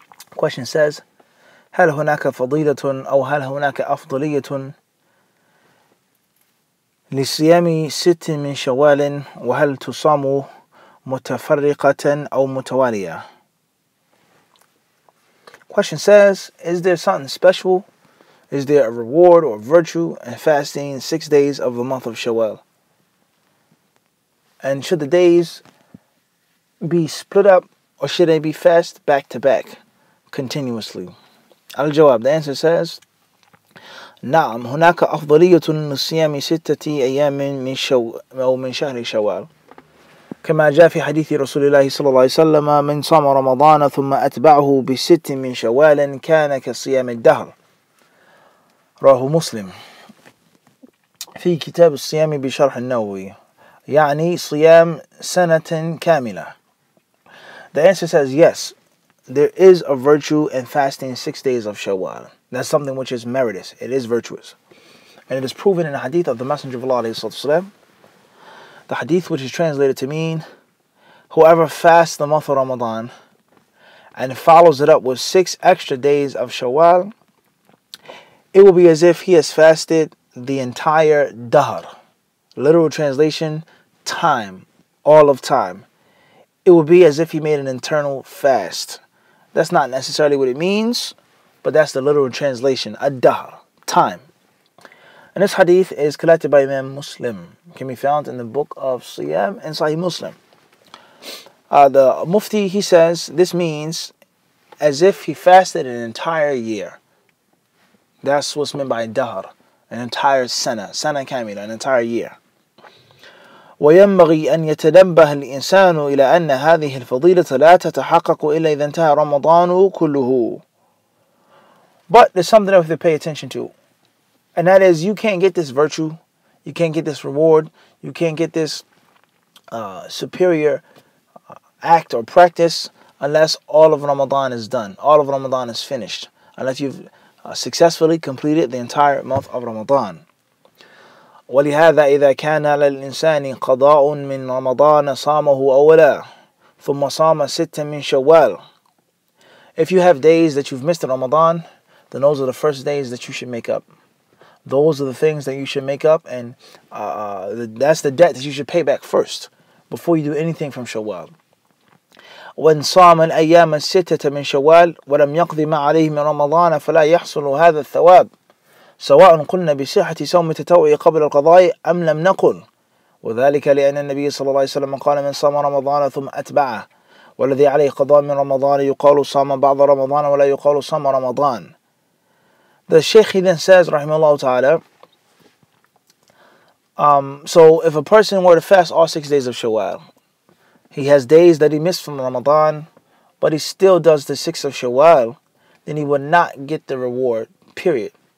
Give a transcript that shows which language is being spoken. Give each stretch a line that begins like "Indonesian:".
English: Question says,
Arabic: هل هناك فضيلة أو هل هناك أفضلية لصيام ست من شوال وهل تصام متفرقة أو متوالية?
English: Question says, is there something special? Is there a reward or virtue in fasting 6 days of the month of Shawwal? And should the days be split up or should they be fast back to back continuously?
Arabic: Al-Jawab,
English: the answer says,
Arabic: نعم هناك أفضلية لصيام 6 أيام من شهر شوال كما جاء في حديث رسول الله صلى الله عليه وسلم من صام رمضان ثم أتبعه ب6 من شوال كان كصيام الدهر رواه مسلم في كتاب الصيام بشرح النووي يعني صيام سنة كاملة.
English: The answer says yes, there is a virtue in fasting 6 days of Shawwal. That's something which is meritorious, it is virtuous. And it is proven in the hadith of the Messenger of Allah ﷺ, the hadith which is translated to mean, whoever fasts the month of Ramadan and follows it up with 6 extra days of Shawwal, it will be as if he has fasted the entire dahr. Literal translation, time, all of time. It will be as if he made an internal fast. That's not necessarily what it means, but that's the literal translation, ad-dahr, time. And this hadith is collected by Imam Muslim. It can be found in the book of Siyam and Sahih Muslim. The Mufti, he says, this means as if he fasted an entire year. That's what's meant by dahr, an entire
Arabic: sana kamila,
English: an entire year.
Arabic: وينبغي أن يتنبه الإنسان إلى أن هذه الفضيلة لا تتحقق إلا إذا انتهى رمضان كله.
English: But there's something that we have to pay attention to, and that is you can't get this virtue, you can't get this reward, you can't get this superior act or practice unless all of Ramadan is done, all of Ramadan is finished, unless you've successfully completed the entire month of Ramadan.
Arabic: ولهذا إذا كان على الإنسان قضاء من رمضان صامه أولا ثم صام 6 من شوال.
English: If you have days that you've missed in Ramadan, then those are the first days that you should make up. Those are the things that you should make up, and that's the debt that you should pay back first before you do anything from Shawwal.
Arabic: وإن صام الأيام 6 من شوال ولم يقض ما عليه من رمضان فلا يحصل هذا الثواب سواء قلنا بصحة صوم التطوع قبل القضاء أم لم نقل وذلك لأن النبي صلى الله عليه وسلم قال من صام رمضان ثم أتبعه والذي عليه قضاء من رمضان يقال صام بعض رمضان ولا يقال صام رمضان.
English: The Shaykh he then says rahimahullah ta'ala, so if a person were to fast all 6 days of Shawwal, he has days that he missed from Ramadan, but he still does the 6 of Shawwal, then he would not get the reward, period.